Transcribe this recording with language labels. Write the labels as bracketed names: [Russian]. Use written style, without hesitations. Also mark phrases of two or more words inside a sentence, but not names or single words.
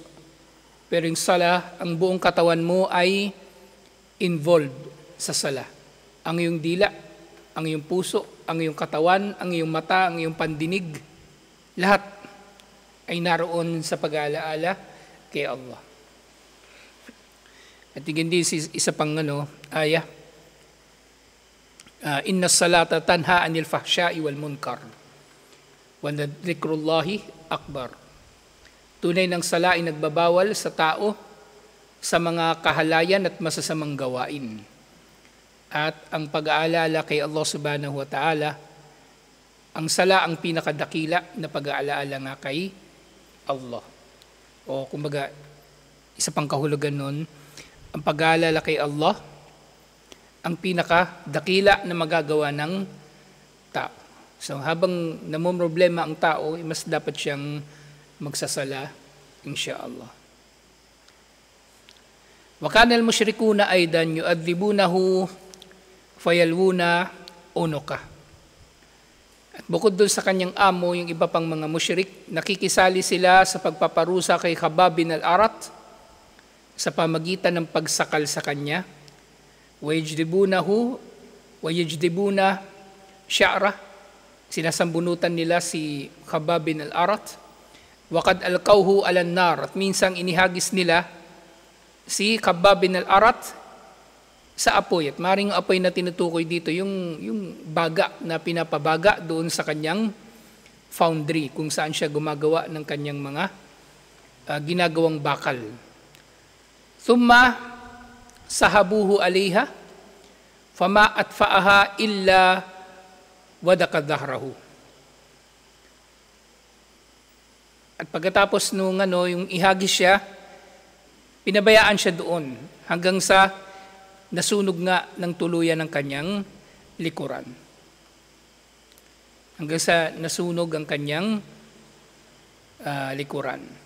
[Filipino] Pero yung sala, ang buong katawan mo ay involved sa sala. Ang iyong dila, ang iyong puso, ang iyong katawan, ang iyong mata, ang iyong pandinig, lahat ay naroon sa pag-aalaala kay Allah. At hindi isa pang ayah. [Arabic] إن الصلاة تنهى عن الفحشاء والمنكر وذكر الله أكبر. [Filipino] Tunay ng sala ay nagbabawal sa tao sa mga kahalayan at masasamang gawain. At ang pag-aalala kay Allah [Arabic] سبحانه وتعالى, [Filipino] ang sala ang pinakadakila na pag-aalala nga kay Allah. O kumbaga, isa pang kahulugan nun, ang pag-aalala kay Allah, ang pinakadakila na magagawa ng tao. So habang namumroblema ang tao, mas dapat siyang magsasala, insyaallah. [Arabic] وكان المشركون أيضا يعذبونه فيلوون عنقه. [Filipino] At bukod doon sa kanyang amo, yung iba pang mga musyrik, nakikisali sila sa pagpaparusa kay Khabbab bin al-Arat sa pamagitan ng pagsakal sa kanya. [Arabic] ويجذبونه ويجذبون شعره. [Filipino] Sinasambunutan nila si Khabbab bin al-Arat. [Arabic] وقد ألقوه على النار. [Filipino] At minsang inihagis nila si Khabbab bin al-Arat sa apoy. At maring apoy na tinutukoy dito, yung baga na pinapabaga doon sa kanyang foundry, kung saan siya gumagawa ng kanyang mga ginagawang bakal. [Arabic] ثم سحبوه عليها فما أطفأها إلا ودك ظهره. [Filipino] At pagkatapos nung yung ihagis siya, pinabayaan siya doon hanggang sa nasunog nga ng tuluyan ng kanyang likuran. Hanggang sa nasunog ang kanyang likuran.